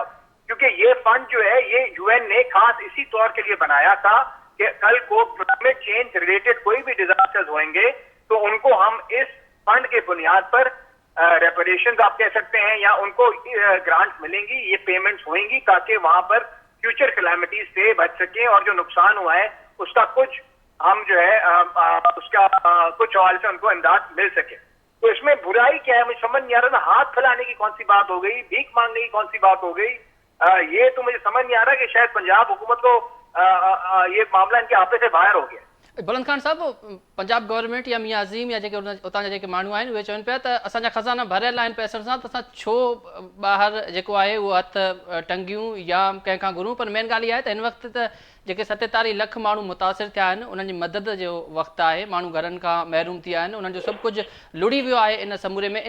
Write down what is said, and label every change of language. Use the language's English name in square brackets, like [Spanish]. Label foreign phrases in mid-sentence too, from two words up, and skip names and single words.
[Urdu] کیونکہ یہ فنڈ جو ہے یہ UN نے خاص اسی طور کے لیے بنایا تھا کہ کل کو [English] climate change related [Urdu] کوئی بھی ڈیزاسٹرز ہوئیں گے تو ان کو ہم اس فنڈ کے بنیاد پر ریپریشنز آپ کہہ سکتے ہیں، یا ان کو گرانٹس ملیں گی، یہ پیمنٹس ہوئیں گی تاکہ وہاں پر [English] future calamities [Urdu] سے بچ سکیں، اور جو نقصان ہوا ہے اس کا کچھ ہم جو ہے اس کا کچھ حوالے سے ان کو امداد مل سکے. تو اس میں برائی کیا ہے؟ مجھے سمجھ نہیں آ رہا. ہاتھ پھیلانے کی کون سی بات ہو گئی؟ بھیک مانگنے کی کون سی بات ہو گئی؟ یہ تو مجھے سمجھ نہیں آ رہا کہ شاید پنجاب حکومت کو یہ معاملہ ان کے ہاتھ سے باہر ہو گیا. [Sindhi] बुलंद खान साहब, पंजाब गवर्नमेंट या मियां अज़ीम या जेके उतां जा जेके माण्हू आहिनि उहे चवनि पिया त असांजा ख़ज़ाना भरियल आहिनि पैसनि सां, त असां छो ॿाहिरि जेको आहे उहो हथ टंगियूं या कंहिंखां घुरूं। पर मेन ॻाल्हि इहा आहे त हिन वक़्तु त जेके 47 लख माण्हू मुतासिर थिया आहिनि उन्हनि जी मदद जो वक़्तु आहे, माण्हू घरनि खां महिरूम थी विया आहिनि, उन्हनि जो सभु कुझु लुड़ी वियो आहे इन समूरे में।